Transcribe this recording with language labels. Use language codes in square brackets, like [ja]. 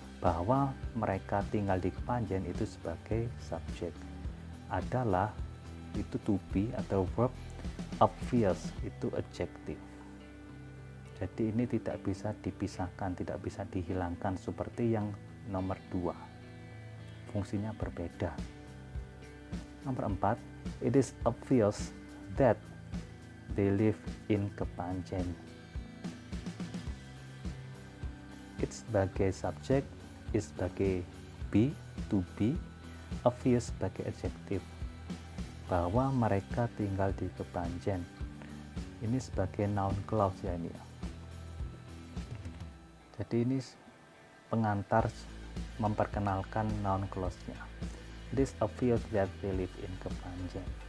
[id] bahwa mereka tinggal di Kepanjen itu sebagai subjek adalah itu to be atau verb, obvious itu adjective. Jadi ini tidak bisa dipisahkan, tidak bisa dihilangkan seperti yang nomor 2. Fungsinya berbeda. Nomor 4, [en] it is obvious that they live in Kepanjen. [id] It sebagai subjek, it sebagai be, to be, obvious sebagai adjective, bahwa mereka tinggal di Kepanjen. Ini sebagai noun clause ya ini ya. Jadi ini pengantar memperkenalkan noun clause-nya. [en] It is obvious that they live in Kepanjen.